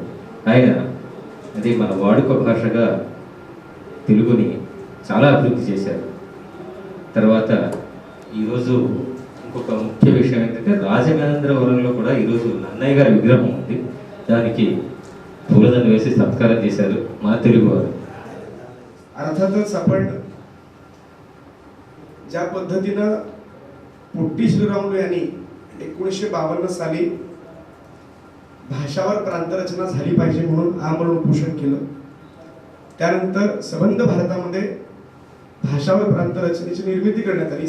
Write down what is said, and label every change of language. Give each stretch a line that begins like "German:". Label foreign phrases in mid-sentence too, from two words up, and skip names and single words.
Telugu: ఆయన అది మన వాడుక భాషగా తెలుగుని చాలా అభివృద్ధి చేశారు. తర్వాత ఈరోజు ఇంకొక ముఖ్య విషయం ఏంటంటే రాజమహేంద్రవరంలో కూడా ఈరోజు నన్నయ్య గారి విగ్రహం ఉంది. దానికి పూలదండ వేసి సత్కారం చేశారు మన తెలుగువారు.
Marathi: अर्थातच आपण ज्या पद्धतीनं पोट्टी श्रीरामुलू यांनी 1952 साली भाषावर प्रांतरचना झाली पाहिजे म्हणून आमरण उपोषण केलं. त्यानंतर सबंध भारतामध्ये भाषावर प्रांतरचनेची निर्मिती करण्यात आली.